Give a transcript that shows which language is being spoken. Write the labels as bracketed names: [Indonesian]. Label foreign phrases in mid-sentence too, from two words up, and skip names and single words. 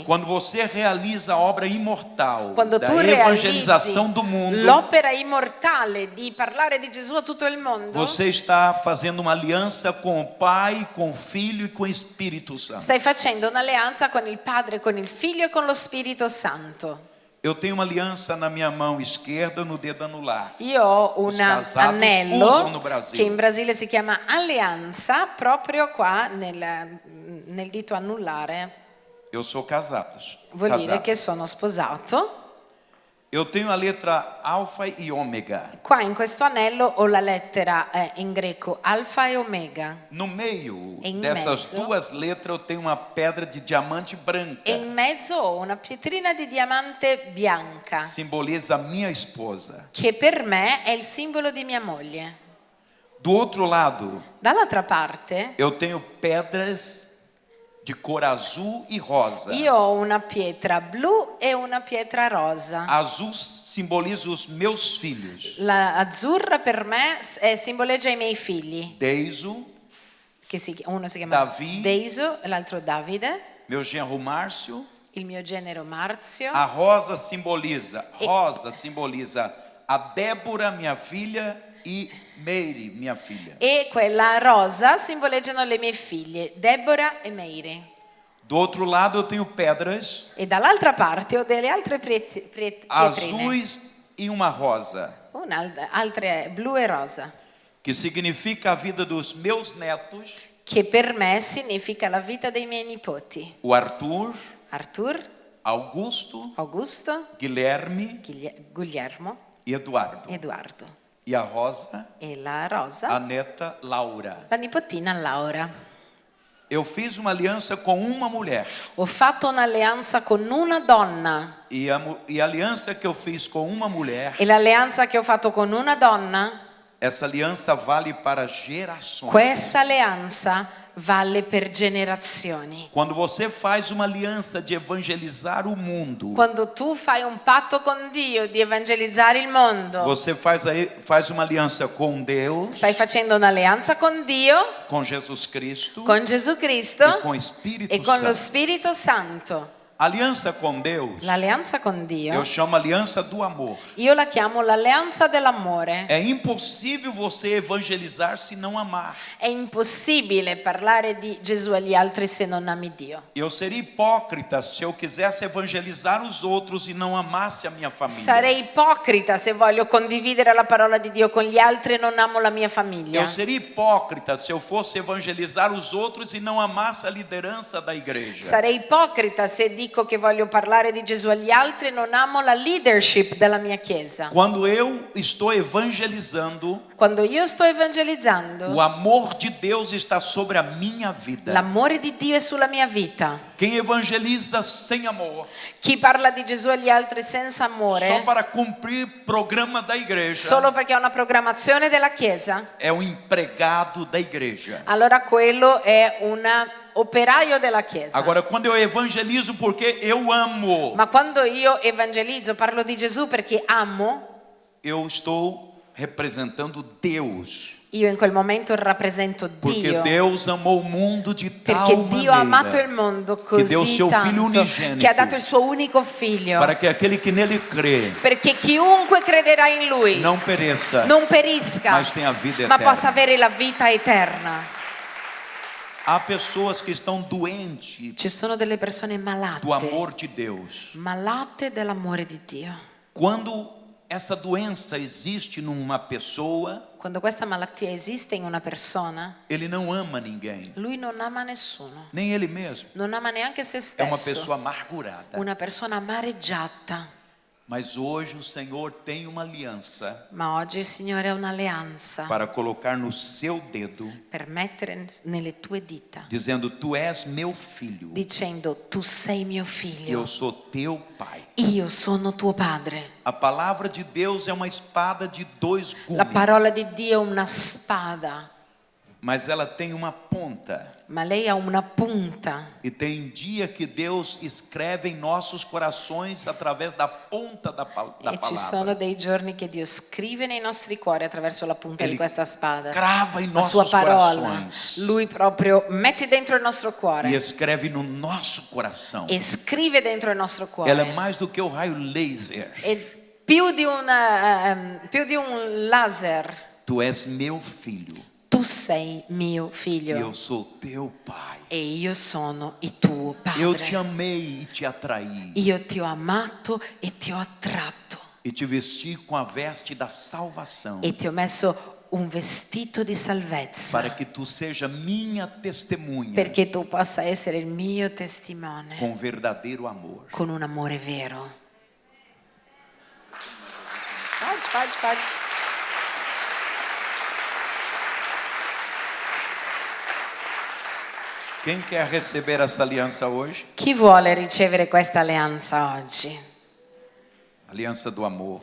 [Portuguese] Quando você realiza a obra imortal Quando da [Italian] tu [Portuguese] evangelização do [Italian] realizzi [Portuguese] mundo, [Italian] l'opera immortale di parlare di Gesù a tutto il mondo, [Portuguese] você está fazendo uma aliança com o Pai, com o Filho e com o Espírito Santo. [Italian] stai facendo un'alleanza con il Padre, con il Figlio e con lo Spirito Santo. [Portuguese] Eu tenho uma aliança na minha mão esquerda, no dedo anular. [Italian] Io ho un [Portuguese] Os casados usano [Italian] anello [Portuguese] no Brasil. [Italian] che in Brasile si chiama alleanza, proprio qua nel dito anulare. [Portuguese] Eu sou casado. [Italian] Vuol dire che sono sposato. [Portuguese] Eu tenho a letra alfa e ômega. [Italian] Qua in questo anello ho la lettera in greco alfa e omega. [Portuguese] No meio Em dessas [Italian] mezzo. [Portuguese] duas letras eu tenho uma pedra de diamante branca. [Italian] E in mezzo ho una pietrina di diamante bianca, [Portuguese] Simboliza a minha esposa. [Italian] che per me è il simbolo di mia moglie. [Portuguese] Do outro lado, [Italian] Dall'altra parte [Portuguese] eu tenho pedras de cor azul e rosa. [Italian] io ho una pietra blu e una pietra rosa. [Portuguese] Azul simboliza os meus filhos. [Italian] La azzurra per me simboleggia i miei figli, [Portuguese] Deiso, [Italian] uno si chiama [Portuguese] Davi. [Italian] Deiso e l'altro Davide, [Portuguese] meu genro Márcio. [Italian] il mio genero Marzio. [Portuguese] A rosa simboliza a Débora, minha filha, e Meire, minha filha. [Italian] E quella rosa simboleggiano le mie figlie, Deborah e Meire. [Portuguese] Do outro lado eu tenho pedras [Italian] E dall'altra parte ho delle altre pietrine, [Portuguese] azuis e uma rosa, [Italian] altre blu e rosa, [Portuguese] que significa a vida dos meus netos, [Italian] che per me significa la vita dei miei nipoti. [Portuguese] o Arthur, [Italian] Arthur, [Portuguese] Augusto, [Italian] Augusto, [Portuguese] Guilherme [Italian] Guglielmo, [Portuguese] e Eduardo. [Italian] Eduardo. [Portuguese] E a rosa, [Italian] E la rosa, [Portuguese] a neta Laura. [Italian] la nipotina Laura. [Portuguese] Eu fiz uma aliança com uma mulher. [Italian] Ho fatto un'alleanza con una donna. [Portuguese] E a aliança que eu fiz com uma mulher, [Italian] E l'alleanza che ho fatto con una donna, [Portuguese] essa aliança vale para gerações. [Italian] questa alleanza vale per generazioni. [Portuguese] Quando você faz uma aliança de evangelizar o mundo, [Italian] Quando tu fai un patto con Dio di evangelizzare il mondo, [Portuguese] você faz uma aliança com Deus, [Italian] stai facendo un'alleanza con Dio, [Portuguese] com Jesus Cristo [Italian] con Gesù Cristo [Portuguese] e com o Espírito [Italian] e con lo [Portuguese] Santo. [Italian] Spirito Santo. [Portuguese] Aliança com Deus, [Italian] L'alleanza con [Portuguese] eu [Italian] Dio, [Portuguese] chamo aliança do amor. [Italian] io la chiamo l'alleanza dell'amore. [Portuguese] É impossível você evangelizar se não amar. [Italian] È impossibile parlare di Gesù agli altri se non ami Dio. [Portuguese] Eu seria hipócrita se eu quisesse evangelizar os outros e não amasse a minha família. [Italian] Sarei ipocrita se voglio condividere la parola di Dio con gli altri e non amo la mia famiglia. [Portuguese] Eu seria hipócrita se eu fosse evangelizar os outros e não amasse a liderança da igreja. [Italian] Sarei ipocrita se dico che voglio parlare di Gesù agli altri e non amo la leadership della mia chiesa. [Portuguese] Quando eu estou evangelizando, [Italian] Quando io sto evangelizzando, [Portuguese] o amor de Deus está sobre a minha vida. [Italian] l'amore di Dio è sulla mia vita. [Portuguese] Quem evangeliza sem amor, [Italian] Chi parla di Gesù agli altri senza [Portuguese] só [Italian] amore, [Portuguese] para cumprir programa da igreja, [Italian] solo perché ha una programmazione della chiesa, [Portuguese] é um empregado da igreja. [Italian] allora quello è un operaio della chiesa. [Portuguese] Agora, quando eu evangelizo porque eu amo, [Italian] Ma quando io evangelizzo, parlo di Gesù perché amo, [Portuguese] eu estou representando Deus. [Italian] io in quel momento rappresento [Portuguese] Porque [Italian] Dio. [Portuguese] Deus amou o mundo de tal [Italian] Perché Dio ha amato il [Portuguese] maneira [Italian] mondo [Portuguese] che deu [Italian] così [Portuguese] seu filho [Italian] tanto [Portuguese] unigênito [Italian] che ha dato il suo unico figlio, [Portuguese] para que aquele que nele crê [Italian] perché chiunque crederà in lui [Portuguese] não pereça, [Italian] non perisca, [Portuguese] mas tenha vida [Italian] ma possa [Portuguese] eterna. [Italian] avere la vita eterna. [Portuguese] Há pessoas que estão doentes [Italian] Ci sono delle persone [Portuguese] do [Italian] malate, [Portuguese] amor de Deus. [Italian] malate dell'amore di Dio. [Portuguese] Quando essa doença existe numa pessoa, [Italian] Quando questa malattia esiste in una persona, [Portuguese] ele não ama ninguém, [Italian] lui non ama nessuno, [Portuguese] nem ele mesmo. [Italian] non ama neanche se [Portuguese] É uma [Italian] stesso, [Portuguese] pessoa amargurada. [Italian] una persona amareggiata. [Portuguese] Mas hoje o Senhor tem uma aliança [Italian] Ma oggi il Signore ha un'alleanza [Portuguese] para colocar no seu dedo, [Italian] per mettere nelle tue dita, [Portuguese] dizendo: Tu és meu filho, [Italian] dicendo: tu sei mio [Portuguese] eu [Italian] figlio, [Portuguese] sou teu pai. [Italian] io sono tuo padre. [Portuguese] A palavra de Deus é uma espada de dois [Italian] La [Portuguese] gumes. [Italian] parola di Dio è una spada [Portuguese] mas ela tem uma ponta. [Italian] ma lei ha una punta. [Portuguese] E tem dia que Deus escreve em nossos corações através da ponta da [Italian] E ci sono [Portuguese] palavra. [Italian] dei giorni che Dio scrive nei nostri cuori attraverso la punta [Portuguese] Ele [Italian] di questa spada. [Portuguese] crava em [Italian] La sua [Portuguese] nossos [Italian] parola. [Portuguese] corações [Italian] Lui proprio mette dentro il nostro [Portuguese] e [Italian] cuore [Portuguese] escreve no nosso coração. [Italian] e scrive dentro il nostro cuore. [Portuguese] Ela é mais do que o raio laser. [Italian] E più di un laser. [Portuguese] Tu és meu filho [Italian] Tu sei mio [Portuguese] e [Italian] figlio [Portuguese] eu sou teu pai. [Italian] e io sono il tuo [Portuguese] Eu te [Italian] padre. [Portuguese] amei e te atraí [Italian] Io ti ho amato e ti ho attratto [Portuguese] e te vesti com a veste da salvação [Italian] e ti ho messo un vestito di salvezza [Portuguese] para que tu seja minha testemunha [Italian] perché tu possa essere il mio testimone [Portuguese] com verdadeiro amor. [Italian] con un amore vero. [Portuguese] Pode. Quem quer receber essa aliança hoje? [Italian] Chi vuole ricevere questa alleanza oggi? [Portuguese] Aliança do amor.